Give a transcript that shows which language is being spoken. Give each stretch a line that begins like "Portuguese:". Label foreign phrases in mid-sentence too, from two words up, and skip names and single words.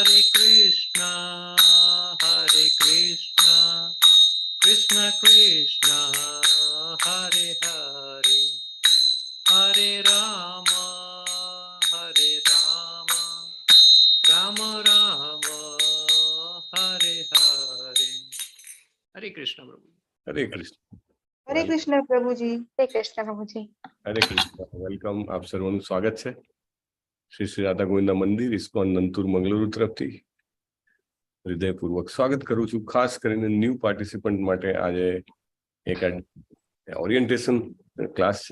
Sanskrit: Krishna, Krishna Krishna, Hare Hare, Hare Rama, Rama Rama, Hare Hare.
Gujarati: Hare Krishna Prabhu. Hare Krishna. હરે કૃષ્ણ પ્રભુજી. હરે કૃષ્ણ પ્રભુજી. હરે કૃષ્ણ. વેલકમ. આપ સર્વનું સ્વાગત છે શ્રી શ્રી રાધા ગોવિંદ મંદિર ઇસ્કોન નંતુર મંગલુરુ તરફથી હૃદયપૂર્વક સ્વાગત કરું છું. ખાસ કરીને
English: new participant
Gujarati: માટે આજે એક
English: orientation class
Gujarati: છે.